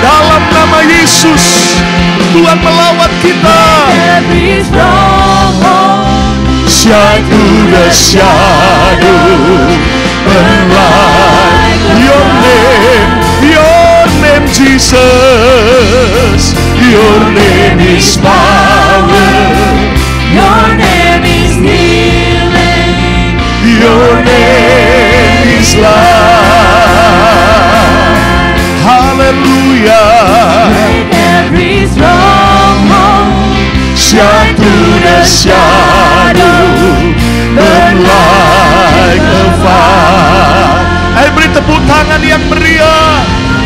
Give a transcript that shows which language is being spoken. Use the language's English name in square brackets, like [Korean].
[Indonesian] Dalam nama Yesus, Tuhan melawat kita. [English] Every stronghold shine through the shadow and light. Your name, Jesus. Your name is power. Your name is healing. Your name is life. Hallelujah. Break every stronghold. Shine through the shadow, burn like a fire. [Indonesian] Ayo beri tepuk tangan yang meriah.